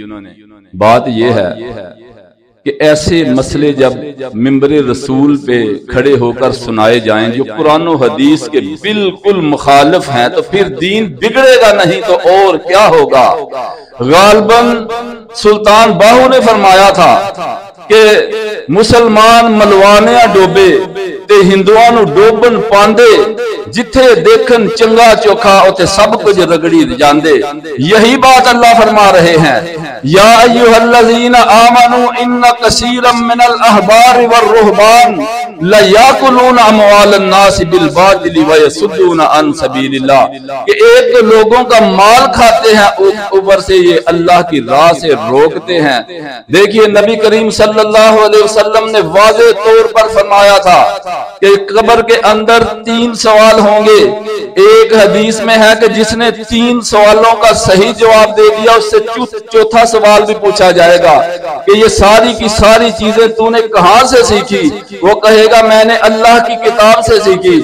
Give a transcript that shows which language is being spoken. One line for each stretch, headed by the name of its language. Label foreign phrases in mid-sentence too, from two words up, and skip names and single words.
Urdu: بات یہ ہے کہ ایسے مسئلے جب منبر رسول پہ کھڑے ہو کر سنائے جائیں جو قرآن و حدیث کے بالکل مخالف ہیں، تو پھر دین بگڑے گا نہیں تو اور کیا ہوگا۔ غالباً سلطان باہو نے فرمایا تھا کہ
Punjabi: مسلمان ملوانیاں ڈوبے تے ہندوانو ڈوبن پاندے، جتھے دیکھن چنگا چوکھا اوتے سب کچھ رگڑی جاندے۔
Urdu: یہی بات اللہ فرما رہے ہیں
Arabic: یا ایھا الذین آمنوا ان کثیرا من الاحبار والرہبان لیاکلون اموال الناس بالباطل ویصدون عن سبیل اللہ،
Urdu: کہ ایک تو لوگوں کا مال کھاتے ہیں، اوپر سے یہ اللہ کی راہ سے روکتے ہیں۔ دیکھیے نبی کریم صلی اللہ علیہ وسلم نے واضح طور پر فرمایا تھا کہ قبر کے اندر 3 سوال ہوں گے۔ ایک حدیث میں ہے کہ جس نے 3 سوالوں کا صحیح جواب دے دیا اس سے چوتھا سوال بھی پوچھا جائے گا کہ یہ ساری کی ساری چیزیں تو نے کہاں سے سیکھی، وہ کہے گا میں نے اللہ کی کتاب سے سیکھی۔